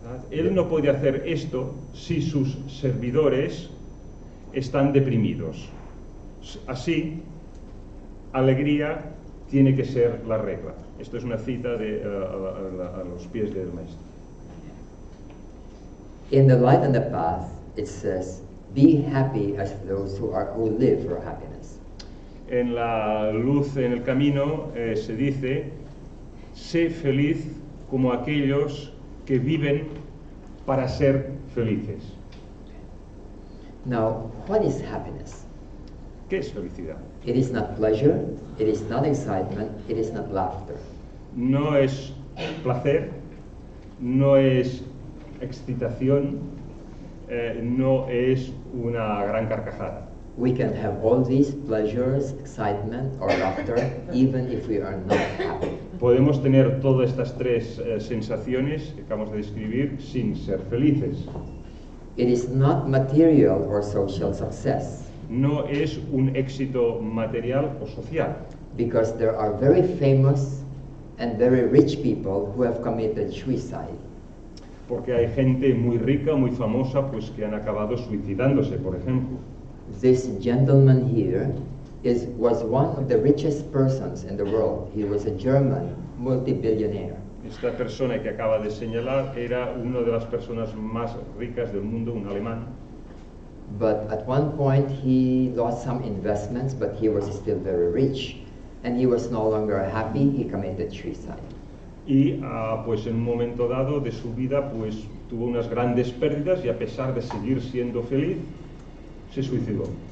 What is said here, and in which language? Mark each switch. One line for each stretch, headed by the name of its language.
Spanish: Él no puede hacer esto si sus servidores están deprimidos. Así, alegría tiene que ser la regla. Esto es una cita a los pies del maestro.
English: In the light and the path, it says, be happy as those who live for happiness.
Spanish: En la luz, en el camino, se dice, sé feliz como aquellos que viven para ser felices.
English: Now, what is happiness?
Spanish: ¿Qué es felicidad?
English: It is not pleasure, it is not excitement, it is not laughter.
Spanish: No es placer, no es excitación, no es una gran carcajada.
English: We can have all these pleasures, excitement, or laughter, even if we are not happy.
Spanish: Podemos tener todas estas tres sensaciones que acabamos de describir sin ser felices.
English: It is not material or social success,
Spanish: No es un éxito material o social,
English: because there are very famous and very rich people who have committed suicide.
Spanish: porque hay gente muy rica, muy famosa, pues que han acabado suicidándose, por ejemplo.
English: This gentleman here was one of the richest persons in the world. He was a German multi-billionaire.
Spanish: Esta persona que acaba de señalar era una de las personas más ricas del mundo, un alemán.
English: But at one point he lost some investments, but he was still very rich, and he was no longer happy. He committed suicide.
Spanish: Y pues en un momento dado de su vida pues tuvo unas grandes pérdidas y a pesar de seguir siendo feliz, se suicidó.